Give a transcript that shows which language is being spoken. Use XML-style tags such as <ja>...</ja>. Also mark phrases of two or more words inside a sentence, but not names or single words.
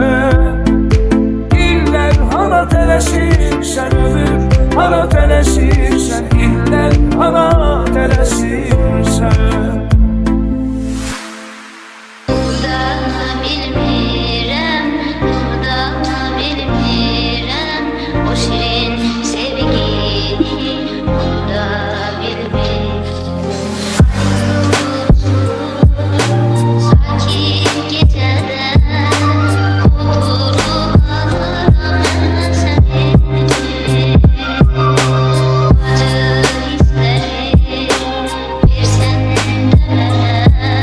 <az>İllər hara tələsirsən, ömür hara tələsirsən, illər hara tələsirsən.</az> <tr>O şirin sevgini burada bilmek. Sakin gecede oturup ağlarım seni. Acı hisleri bir senden döner.</tr>